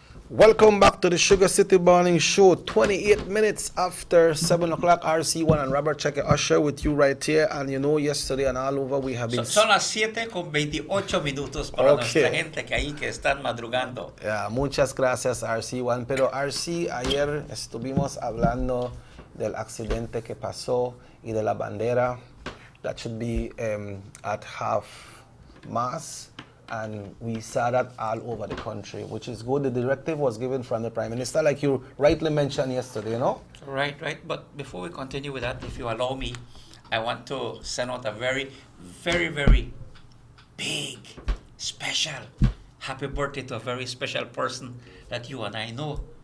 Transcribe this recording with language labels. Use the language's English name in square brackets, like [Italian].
[English] Welcome back to the Sugar City Morning Show. 28 minutes after 7 o'clock, RC1 and Robert Cheque Usher with you right here. And you know, yesterday and all over we have been... [Spanish] Son las 7:28 minutos para nuestra gente que ahí que están madrugando. Yeah, muchas gracias RC1. Pero RC, ayer estuvimos hablando del accidente que pasó y de la bandera [English] that should be at half-mast. And we saw that all over the country, which is good. The directive was given from the Prime Minister, like you rightly mentioned yesterday, you know? Right. But before we continue with that, if you allow me, I want to send out a very, very, very big, special happy birthday to a very special person that you and I know.